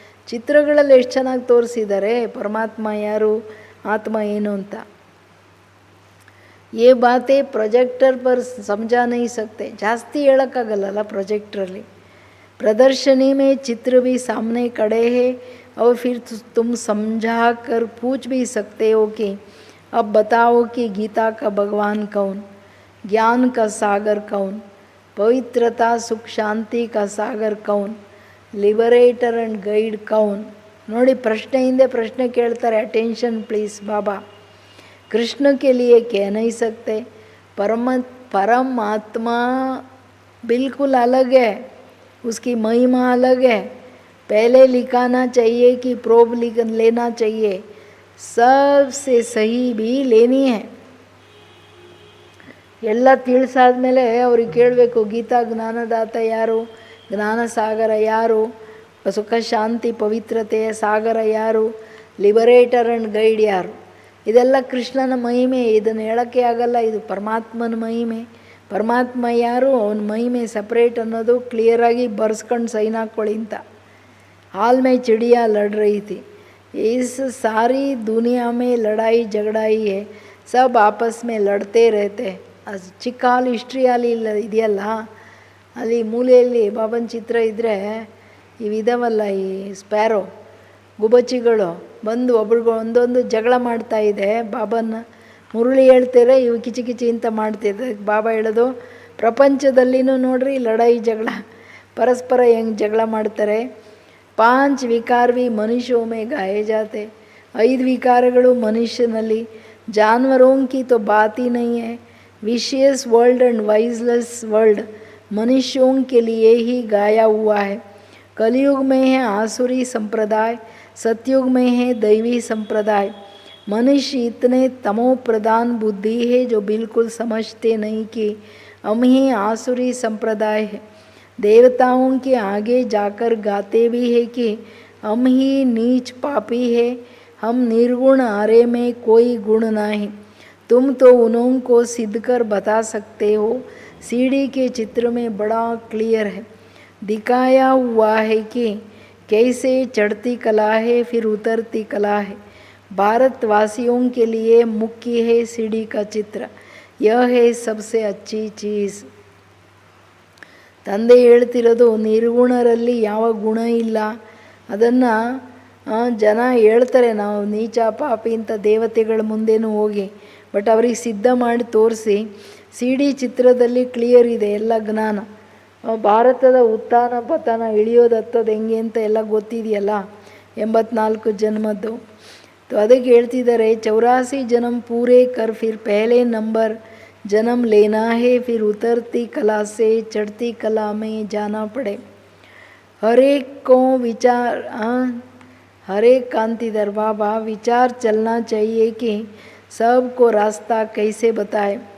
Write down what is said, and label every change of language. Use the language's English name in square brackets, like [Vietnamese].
[Kannada] ಚಿತ್ರಗಳಲ್ಲಿ ಎಷ್ಟು ಚೆನ್ನಾಗಿ ತೋರಿಸಿದ್ದಾರೆ ಪರಮಾತ್ಮ ಯಾರು, ಆತ್ಮ ಏನು ಅಂತ. [Hindi] ये बातें प्रोजेक्टर पर समझा नहीं सकते, [Kannada] ಜಾಸ್ತಿ ಹೇಳೋಕ್ಕಾಗಲ್ಲ प्रोजेक्टರಲ್ಲಿ. [Hindi] प्रदर्शनी में चित्र भी सामने खड़े हैं और फिर तुम समझा कर पूछ भी सकते हो कि अब बताओ कि गीता का भगवान कौन, ज्ञान का सागर कौन, पवित्रता सुख शांति का सागर कौन, [English] liberator and guide [Hindi] कौन. [Kannada] ನೋಡಿ ಪ್ರಶ್ನೆಯಿಂದ ಪ್ರಶ್ನೆ ಕೇಳ್ತಾರೆ. [English] Attention please. [Hindi] बाबा कृष्ण के लिए कह नहीं सकते, परमात्मा बिल्कुल अलग है, उसकी महिमा अलग है. पहले लिखाना चाहिए कि प्रोब लेना चाहिए, सबसे सही भी लेनी है. [Kannada] ಎಲ್ಲ ತಿಳಿಸಾದ್ಮೇಲೆ ಅವ್ರಿಗೆ ಕೇಳಬೇಕು, ಗೀತಾ ಜ್ಞಾನದಾತ ಯಾರು, ಜ್ಞಾನ ಸಾಗರ ಯಾರು, ಸುಖ ಶಾಂತಿ ಪವಿತ್ರತೆಯ ಸಾಗರ ಯಾರು, [English] liberator and guide [Kannada] ಯಾರು. ಇದೆಲ್ಲ ಕೃಷ್ಣನ ಮಹಿಮೆ, ಇದನ್ನು ಹೇಳೋಕ್ಕೆ ಆಗಲ್ಲ. ಇದು ಪರಮಾತ್ಮನ ಮಹಿಮೆ. ಪರಮಾತ್ಮ ಯಾರು, ಅವನ ಮಹಿಮೆ ಸಪ್ರೇಟ್ ಅನ್ನೋದು ಕ್ಲಿಯರಾಗಿ ಬರ್ಸ್ಕೊಂಡು ಸೈನ್ ಹಾಕ್ಕೊಳ್ಳಿ ಅಂತ. [Hindi] हाल में चिड़िया लड़ रही थी, इस सारी दुनिया में लड़ाई झगड़ा ही है, सब आपस में लड़ते रहते. [Kannada] ಚಿಕ್ಕ ಹಾಲು ಹಿಸ್ಟ್ರಿ ಹಾಲು ಇದೆಯಲ್ಲ, ಅಲ್ಲಿ ಮೂಲೆಯಲ್ಲಿ ಬಾಬನ ಚಿತ್ರ ಇದ್ದರೆ ಇವಿದಾವಲ್ಲ, ಈ ಸ್ಪ್ಯಾರೋ ಗುಬಚ್ಚಿಗಳು ಬಂದು ಒಬ್ರಿಗೂ ಒಂದೊಂದು ಜಗಳ ಮಾಡ್ತಾ ಇದೆ. ಬಾಬನ ಮುರುಳಿ ಹೇಳ್ತಾರೆ, ಇವು ಕಿಚಿ ಕಿಚಿ ಅಂತ ಮಾಡ್ತಿದ್ದೆ. ಬಾಬಾ ಹೇಳೋದು, ಪ್ರಪಂಚದಲ್ಲಿನೂ ನೋಡ್ರಿ ಲಡಾಯಿ ಜಗಳ, ಪರಸ್ಪರ ಹೆಂಗೆ ಜಗಳ ಮಾಡ್ತಾರೆ. [Hindi] 5 ವಿಕಾರ भी मनुष्यों में गाए जाते. [Kannada] 5 ವಿಕಾರಗಳು ಮನುಷ್ಯನಲ್ಲಿ. [Hindi] जानवरों की तो बात ही नहीं है. [English] vicious world and viceless world [Hindi] मनुष्यों के लिए ही गाया हुआ है. कलयुग में है आसुरी संप्रदाय, सतयुग में है दैवी संप्रदाय. मनुष्य इतने तमो प्रधान बुद्धि है जो बिल्कुल समझते नहीं कि हम ही आसुरी संप्रदाय है. देवताओं के आगे जाकर गाते भी है कि हम ही नीच पापी है, हम निर्गुण आरे में कोई गुण नहीं. तुम तो उन्हों को सिद्ध कर बता सकते हो. सीढ़ी के चित्र में बड़ा क्लियर है, दिखाया हुआ है कि कैसे चढ़ती कला है फिर उतरती कला है. भारतवासियों के लिए मुख्य है सीढ़ी का चित्र. यह है सबसे अच्छी चीज़. [Kannada] ತಂದೆ ಹೇಳ್ತಿರೋದು, ನಿರ್ಗುಣರಲ್ಲಿ ಯಾವ ಗುಣ ಇಲ್ಲ. ಅದನ್ನು ಜನ ಹೇಳ್ತಾರೆ, ನಾವು ನೀಚ ಪಾಪಿ ಅಂತ ದೇವತೆಗಳ ಮುಂದೆನೂ ಹೋಗಿ, ಬಟ್ ಅವ್ರಿಗೆ ಸಿದ್ಧ ಮಾಡಿ ತೋರಿಸಿ. ಸಿ ಡಿ ಚಿತ್ರದಲ್ಲಿ ಕ್ಲಿಯರ್ ಇದೆ ಎಲ್ಲ ಜ್ಞಾನ. ಭಾರತದ ಉತ್ಥಾನ ಪತನ, ಇಳಿಯೋದು ಹತ್ತೋದು ಹೆಂಗೆ ಅಂತ ಎಲ್ಲ ಗೊತ್ತಿದೆಯಲ್ಲ, 84 ಜನ್ಮದ್ದು. ಅದಕ್ಕೆ ಹೇಳ್ತಿದ್ದಾರೆ, [Hindi] 84 ಜನ್ಮ ಪೂರೇ ಕರ್ ಫಿರ್ ಪಹಲೆ ನಂಬರ್ जन्म लेना है, फिर उतरती कला से चढ़ती कला में जाना पड़े. हर एक को विचार, हर एक कांतिधर बाबा विचार चलना चाहिए कि सबको रास्ता कैसे बताए.